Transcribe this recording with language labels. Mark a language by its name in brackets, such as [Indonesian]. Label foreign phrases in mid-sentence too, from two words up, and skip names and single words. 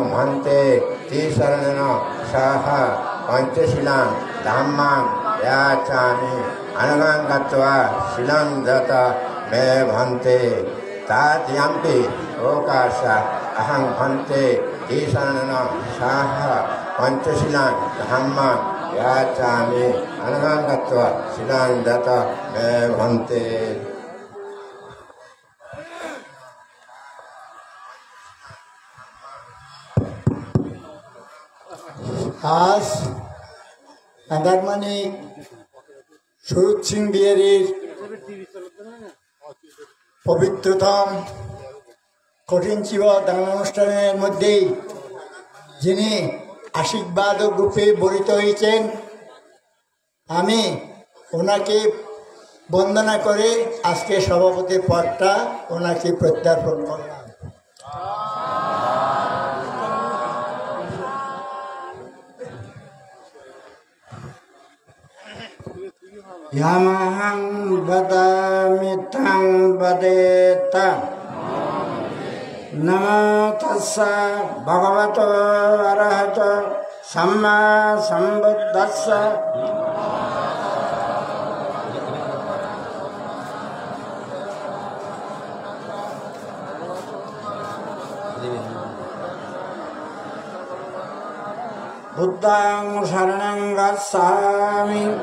[Pali] Bhante Tisarana Saha Panchasilang Dhammang Yachami Anugang Katva Silang Data Me Bhante Tatyampi Okasa Aham Bhante Tisarana Saha Panchasilang Dhammang Yachami Anugang Katva Silang Data Me Bhante [Bangla] আজ আন্দারমানি শরৎ সিং বিহারীর পবিত্রতম কঠিন চিবা দান অনুষ্ঠানের মধ্যেই যিনি আশীর্বাদক রূপে বরিত হয়েছেন, আমি ওনাকে বন্দনা করে আজকে সভাপতির পদটা ওনাকে প্রত্যার্পণ করলাম। [Pali] Yamahang badamitang badeta Namo tassa bhagavato arahato samma sambuddhassa Buddhang saranang gacchami